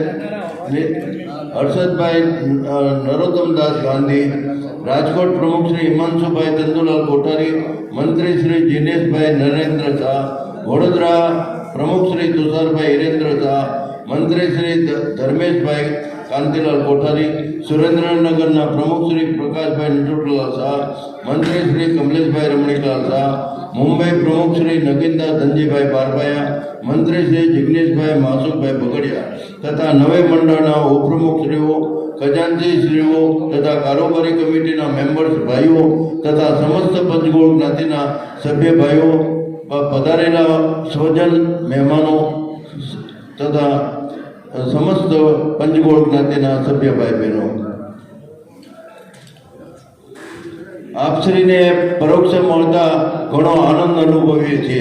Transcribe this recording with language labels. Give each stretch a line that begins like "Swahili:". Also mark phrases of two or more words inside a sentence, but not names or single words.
Gujarati: नरोत्तमदास गांधी, राजकोट प्रमुख श्री हिमांशुभाई चंदुलाल कोठारी, मंत्री श्री जिनेशभाई नरेंद्र शाह, वडोदरा प्रमुख श्री तुषारभाई हिरेंद्र शाह, मंत्री श्री धर्मेशभाई कांतिलाल कोठारी, सुरेंद्रनगरना प्रमुख श्री प्रकाशभाई नटवरलाल शाह, मंत्री श्री कमलेशभाई रमणीलाल शाह, મુંબઈ પ્રમુખ શ્રી નગીનદાસ ધનજીભાઈ બારબાયા, મંત્રી શ્રી જિગ્નેશભાઈ માસુકભાઈ બગડિયા તથા નવે મંડળના ઉપપ્રમુખશ્રીઓ, ખજાનચીશ્રીઓ તથા કારોબારી કમિટીના મેમ્બર્સ ભાઈઓ તથા સમસ્ત પંચગોળ જ્ઞાતિના સભ્ય ભાઈઓ, પધારેલા સ્વજન મહેમાનો તથા સમસ્ત પંચગોળ જ્ઞાતિના સભ્ય ભાઈ બહેનો, આપશ્રીને પરોક્ષ મળતા ઘણો આનંદ અનુભવીએ છીએ.